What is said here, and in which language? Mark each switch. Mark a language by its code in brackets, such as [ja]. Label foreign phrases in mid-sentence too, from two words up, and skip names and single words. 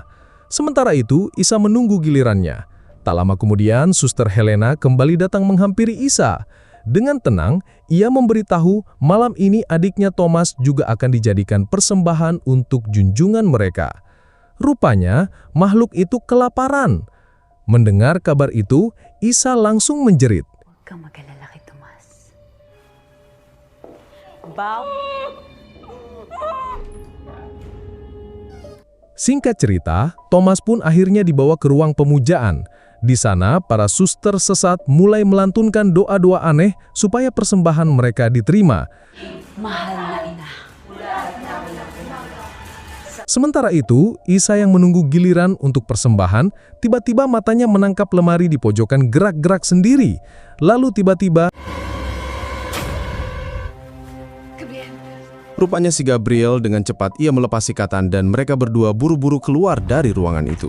[id] Sementara itu, Isa menunggu gilirannya. Tak lama kemudian, Suster Helena kembali datang menghampiri Isa. Dengan tenang, ia memberitahu malam ini adiknya Thomas juga akan dijadikan persembahan untuk junjungan mereka. Rupanya, makhluk itu kelaparan. Mendengar kabar itu, Isa langsung menjerit. [tl] Huwag kang mag-alala kay Tomas. [id] Singkat cerita, Thomas pun akhirnya dibawa ke ruang pemujaan. Di sana, para suster sesat mulai melantunkan doa-doa aneh supaya persembahan mereka diterima. [tl] Mahal na ina. [id] Sementara itu, Isa yang menunggu giliran untuk persembahan, tiba-tiba matanya menangkap lemari di pojokan gerak-gerak sendiri. Lalu tiba-tiba, rupanya si Gabriel dengan cepat ia melepas ikatan dan mereka berdua buru-buru keluar dari ruangan itu.